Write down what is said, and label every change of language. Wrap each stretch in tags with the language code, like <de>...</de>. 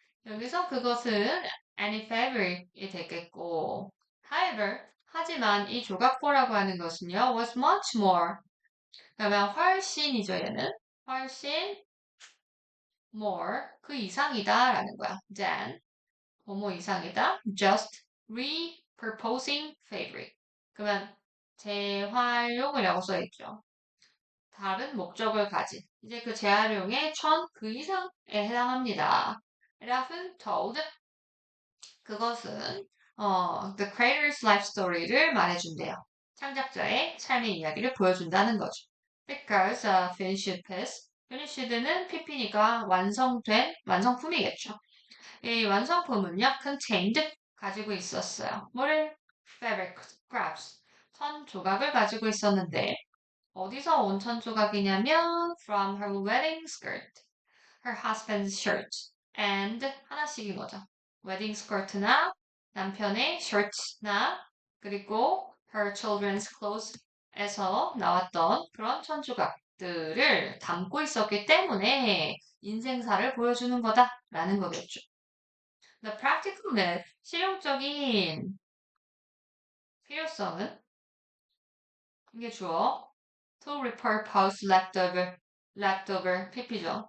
<ko>여기서 그것은</ko> <en>any fabric</en> <ko>이 되겠고</ko> <en>however</en> <ko>하지만 이 조각보라고 하는 것은요</ko> <en>was much more</en> <ko>그러면 훨씬이죠 얘는 훨씬 more 그 이상이다 라는 거야 than 뭐뭐 이상이다</ko> <en>just repurposing fabric</en> <ko>그러면 재활용이라고 써있죠. 다른 목적을 가진 이제 그 재활용의 그 이상에 해당합니다.</ko> <en>라픈 told</en> <ko>그것은</ko> <en>the creator's life story를 말해준대요.</en> <ko>창작자의 삶의 이야기를 보여준다는 거죠.</ko> <en>Because finished piece, finished는 pp니까</en> <ko>완성된 완성품이겠죠. 이 완성품은요,</ko> <en>contained</en> <ko>가지고 있었어요. 뭐를?</ko> <en>fabric scraps,</en> <ko>천 조각을 가지고 있었는데 어디서 온 천 조각이냐면</ko> <en>from her wedding skirt, her husband's shirt, and</en> <ko>하나씩인 거죠. 웨딩 스커트나 남편의 셔츠나 그리고</ko> <en>her children's clothes</en> <ko>에서 나왔던 그런 천조각들을 담고 있었기 때문에 인생사를 보여주는 거다라는 거겠죠.</ko> <en>The practicalness,</en> <ko>실용적인 필요성은 이게 주어</ko> <en>to repurpose leftover pp죠.</en>